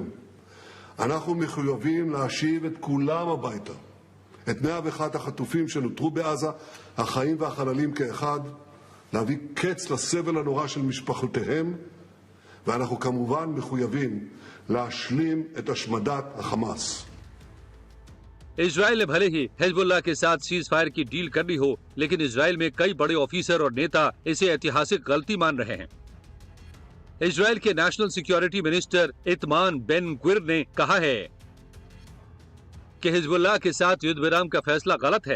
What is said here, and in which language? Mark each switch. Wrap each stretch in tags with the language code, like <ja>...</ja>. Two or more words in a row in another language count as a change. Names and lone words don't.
<he>אנחנו מחויבים להשיב את כולם הביתה, את 101 החטופים שנותרו בעזה, החיים והחללים כאחד, להביא קץ לסבל הנורא של משפחותיהם, ואנחנו כמובן מחויבים להשלים את השמדת החמאס.</he> <hi>इजराइल ने भले ही हिजबुल्लाह के साथ</hi> <en>cease fire</en> <hi>की डील करनी हो, लेकिन इजराइल में कई बड़े ऑफिसर और नेता इसे ऐतिहासिक गलती मान रहे हैं। इजराइल के</hi> <en>national security minister</en> <hi>इतमान बेन ग्विर ने कहा है कि हिजबुल्लाह के साथ युद्ध विराम का फैसला गलत है।</hi>